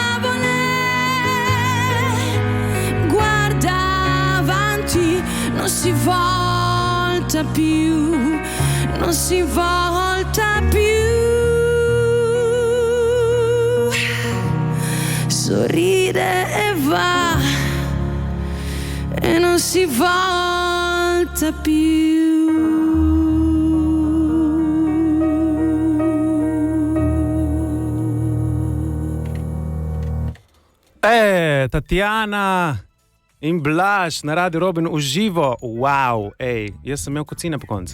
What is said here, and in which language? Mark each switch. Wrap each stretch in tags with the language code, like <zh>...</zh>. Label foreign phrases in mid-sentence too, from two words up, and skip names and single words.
<it>Non si volta più, non si volta più. Sorride e va e non si volta più.</it> <sl>Tatjana in Blaž na Radio Robin v živo. Wow, ej, jaz sem imel kocine po koncu.</sl>